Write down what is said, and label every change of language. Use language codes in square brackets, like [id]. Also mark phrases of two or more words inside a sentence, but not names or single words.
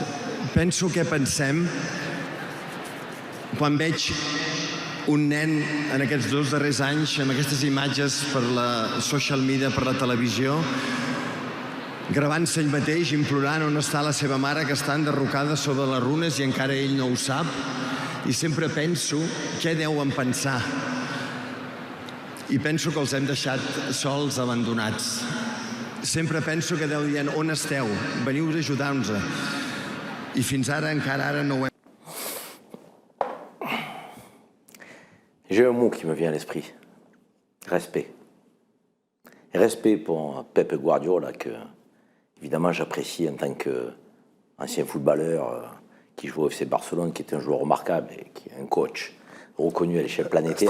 [ca] Penso què pensem quan veig un nen en aquests 2 darrers anys, amb aquestes imatges per la [en] social media, [ca] per la televisió, gravant-se ell mateix, implorant on està la seva mare, que està enderrocada sobre les runes i encara ell no ho sap. I sempre penso què deuen pensar. I penso que els hem deixat sols, abandonats. Sempre penso que deu dir on esteu, veniu a ajudar-nos. I fins ara, encara ara no ho hem. [fr] J'ai un mot qui me vient à l'esprit. Respect. Respect pour Pep Guardiola, que évidemment j'apprécie en tant qu'ancien footballeur qui joue au FC Barcelone, qui est un joueur remarquable et qui est un coach reconnu à l'échelle planétaire.